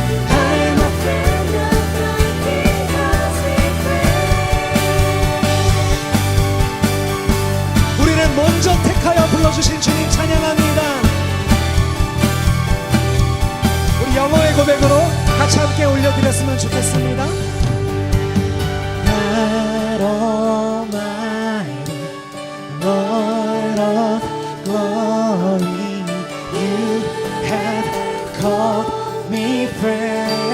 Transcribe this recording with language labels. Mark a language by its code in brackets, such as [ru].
[en] I'm a friend of God He calls me friend [ko] 우리는 먼저 택하여 불러주신 주님 찬양합니다. 우리 영어의 고백으로 같이 함께 올려드렸으면 좋겠습니다. [en] God Almighty, Lord of glory, You have called me friend.